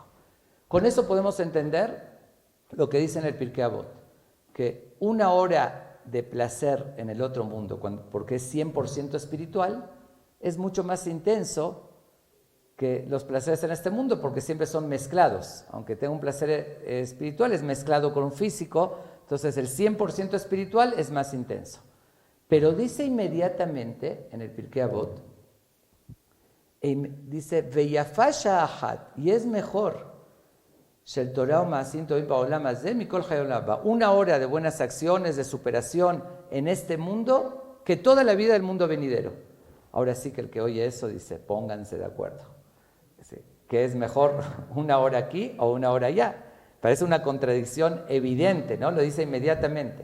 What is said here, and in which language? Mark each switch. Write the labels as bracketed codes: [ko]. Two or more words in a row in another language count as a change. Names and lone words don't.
[es] Con eso podemos entender lo que dice en el Pirkei Avot, que una hora de placer en el otro mundo, porque es 100% espiritual, es mucho más intenso que los placeres en este mundo, porque siempre son mezclados. Aunque tenga un placer espiritual, es mezclado con un físico, entonces el 100% espiritual es más intenso. Pero dice inmediatamente en el Pirkei Avot, dice, [he] ויפה שעה אחת, [es] y es mejor, [he] של תורה ומעשים טובים בעולם הזה מכל חיי עולם הבא, [es] una hora de buenas acciones, de superación en este mundo, que toda la vida del mundo venidero. Ahora sí que el que oye eso dice, pónganse de acuerdo. Dice, ¿qué es mejor, una hora aquí o una hora allá? Parece una contradicción evidente, ¿no? Lo dice inmediatamente.